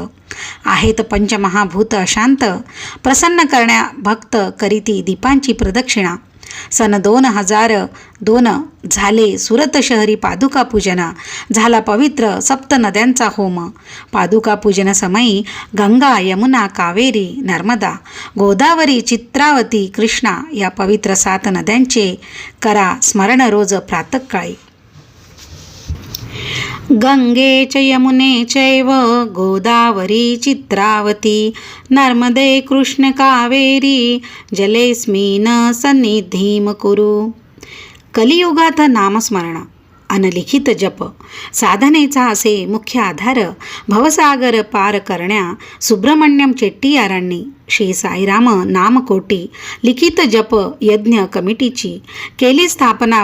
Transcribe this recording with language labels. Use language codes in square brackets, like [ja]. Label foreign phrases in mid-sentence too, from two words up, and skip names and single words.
[mr] आहेत पंचमहाभूत शांत. प्रसन्न करण्या भक्त करीती दीपांची प्रदक्षिणा. सन 2002 झाले सुरत शहरी पादुका पूजन. झाला पवित्र सप्त नद्यांचा होम. पादुका पूजन समयी गंगा, यमुना, कावेरी, नर्मदा, गोदावरी, चित्रावती, कृष्णा या पवित्र 7 नद्यांचे करा स्मरण रोज प्रातःकाळी. [sa] गंगे च यमुने चैव गोदावरी चित्रावती नर्मदे कृष्ण कावेरी जलेस्मिन सन्निधिं कुरु. [mr] कलियुगात नामस्मरण, अनलिखित जप साधनेचा असे मुख्य आधार भवसागर पार करण्या सुब्रमण्यम चेट्टीयारांनी श्री साईराम नामकोटी लिखित जप यज्ञ कमिटीची केली स्थापना.